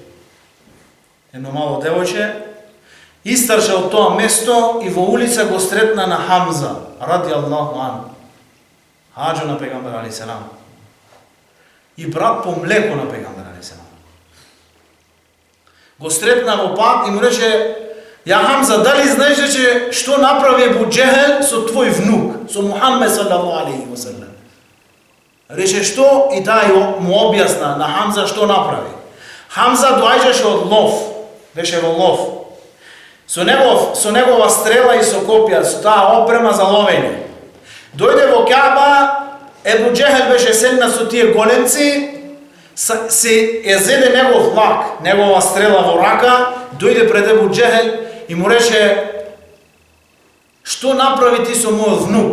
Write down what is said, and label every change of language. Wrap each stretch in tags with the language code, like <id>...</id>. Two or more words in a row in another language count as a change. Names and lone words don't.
<mk>Истрча од тоа место и во улица го сретна на Хамза,</mk> <ar>رضي الله عنه,</ar> <mk>хаџа на пегамбер</mk> <ar>عليه السلام.</ar> <mk>И брат по млеко на пегамбер</mk> <ar>عليه السلام.</ar> <mk>Го сретна во пат и му рече, ја Хамза, дали знаеш рече што направи Абу Џехел со твој внук, со Мухаммед</mk> <ar>صلى الله عليه وسلم?</ar> <mk>Рече што и тај му објасна на Хамза што направи. Хамза доаѓаше од лов, беше во лов. Со негова стрела и со копија, со таа опрема за ловење. Дојде во Каба, Абу Џехел беше седнат со тие големци, се зеде негов лак, негова стрела во рака, дојде пред Абу Џехел и му рече, што направи ти со мојот внук?</mk>